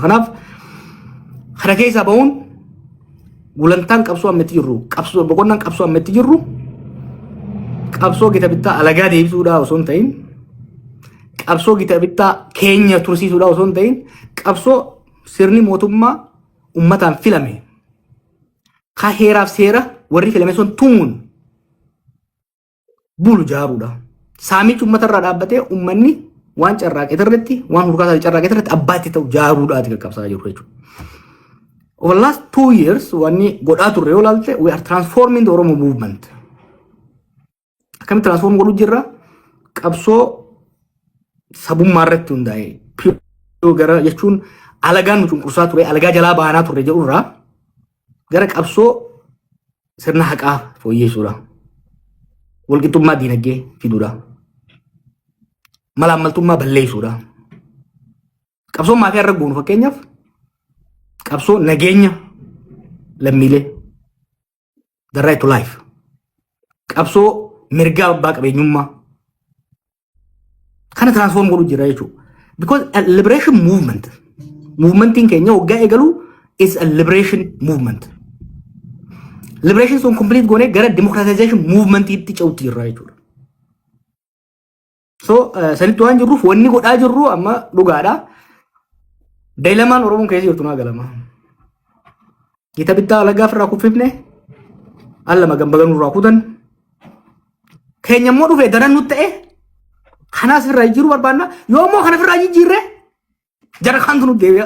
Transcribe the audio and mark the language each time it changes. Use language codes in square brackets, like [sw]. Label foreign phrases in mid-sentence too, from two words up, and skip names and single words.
[om] Kanaaf kana keessaa bahuun gulantaan qabsoo ammetti jirru qabsoo boqonnaan qabsoo ammetti jirru qabsoo gita bittaa alagaa deebisuudhaa osoo hin ta'in qabsoo gita bittaa keenya tursiisuudhaa osoo hin ta'in qabsoo sirni mootummaa ummataan filame ka heeraaf seera warri filame sun tumuun bulu jaaruudha. Saamichi uummatarraa dhaabbatee uummanni waan carraaqee irratti waan hurkaasaa carraaqee irratti abbaatti ta'u jaaruudhaati qaqqabsaa jiru jechuudha. [en] Over the last 2 years, [om] wanni godhaa turre yoo ilaalte, [en] we are transforming the Oromo movement. [om] Akkamitti transform godhuu jirra? Qabsoo sabummaa irratti hundaa'e gara jechuun alagaan nu cunqursaa ture, alagaa jalaa baanaa turre jedhurraa gara qabsoo sirna haqaa fooyyeessuudha. Walqixxummaa diinagdee fiduudha. Malaammaltummaa balleessuudha. Qabsoo maafiyaa irra goonu fakkeenyaaf qabsoo nageenya lammiilee [en] the right to life. [om] Qabsoo mirgaa abbaa qabeenyummaa kana transform godhuu jira jechuudha. [en] Because a liberation movement, [om] movementiin keenya waggaa eegalu [en] is a liberation movement. [om] Liberation sun complete goonee gara [en] democratization movement [om] itti ce'utti jirra jechuudha. So sanitti waan jirruuf wanni godhaa jirru amma dhugaadha. Dilemaan Oromoon keessa jirtu naa galama. Gita bittaa alagaa ofirraa kuffifne allama gambagan irraa kutan keenya immoo dhufee daran nutti ta'e kanaas irraa jiru barbaanna yoo immoo kana ofirraa jijjiirre jara kantu nutti deebi'a.